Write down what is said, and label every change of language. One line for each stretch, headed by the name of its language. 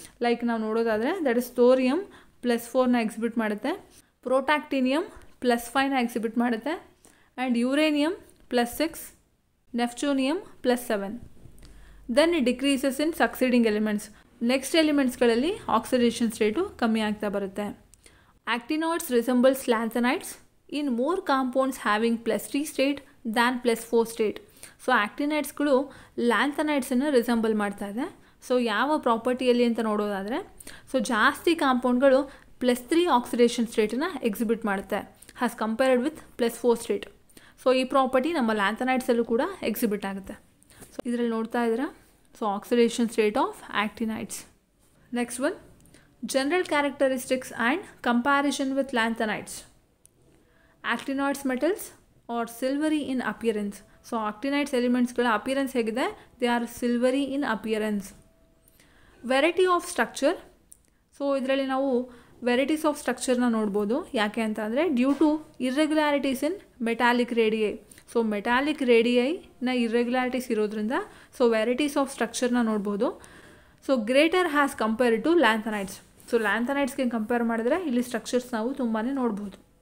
Kannada: Like ನಾವು ನೋಡೋದಾದರೆ that is thorium +4ನ exhibit ಮಾಡುತ್ತೆ, ಪ್ರೋಟಾಕ್ಟಿನಿಯಂ +5ನ ಎಕ್ಸಿಬಿಟ್ ಮಾಡುತ್ತೆ and uranium +6, neptunium +7.
English: Then it decreases in succeeding elements.
Kannada: Next ಎಲಿಮೆಂಟ್ಸ್ಗಳಲ್ಲಿ oxidation state ಕಮ್ಮಿ ಆಗ್ತಾ ಬರುತ್ತೆ.
English: Actinoids resembles lanthanides in more compounds having +3 state than +4 state.
Kannada: So ಆಕ್ಟಿನೈಡ್ಸ್ಗಳು ಲ್ಯಾಂಥನೈಡ್ಸನ್ನು resemble ಮಾಡ್ತಾ ಇದೆ. So ಯಾವ ಪ್ರಾಪರ್ಟಿಯಲ್ಲಿ ಅಂತ ನೋಡೋದಾದರೆ ಸೊ ಜಾಸ್ತಿ ಕಾಂಪೌಂಡ್ಗಳು +3 ಆಕ್ಸಿಡೇಷನ್ ಸ್ಟೇಟನ್ನು ಎಕ್ಸಿಬಿಟ್ ಮಾಡುತ್ತೆ has compared with +4 state. So ಈ ಪ್ರಾಪರ್ಟಿ ನಮ್ಮ ಲ್ಯಾಂಥನೈಡ್ಸಲ್ಲೂ ಕೂಡ ಎಕ್ಸಿಬಿಟ್ ಆಗುತ್ತೆ. ಸೊ ಇದರಲ್ಲಿ ನೋಡ್ತಾ ಇದ್ದೀರಾ so oxidation state of ಆಕ್ಟಿನೈಡ್ಸ್.
English: Next one general characteristics and comparison with lanthanides. Actinoids metals are silvery in appearance. So actinides elementsಗಳ appearance ಹೇಗಿದೆ, they are silvery in appearance. Variety of structure.
Kannada: So ಇದರಲ್ಲಿ ನಾವು varieties of ಸ್ಟ್ರಕ್ಚರ್ನ ನೋಡ್ಬೋದು. ಯಾಕೆ ಅಂತ ಅಂದರೆ
English: Due to irregularities in metallic radii.
Kannada: So metallic ರೇಡಿಯೈನ irregularities ಇರೋದ್ರಿಂದ so varieties of ಸ್ಟ್ರಕ್ಚರ್ನ ನೋಡ್ಬೋದು.
English: So greater has compared to lanthanides.
Kannada: So ಲ್ಯಾಂಥನೈಡ್ಸ್ಗೆ compare ಮಾಡಿದ್ರೆ ಇಲ್ಲಿ ಸ್ಟ್ರಕ್ಚರ್ಸ್ ನಾವು ತುಂಬಾ ನೋಡ್ಬೋದು.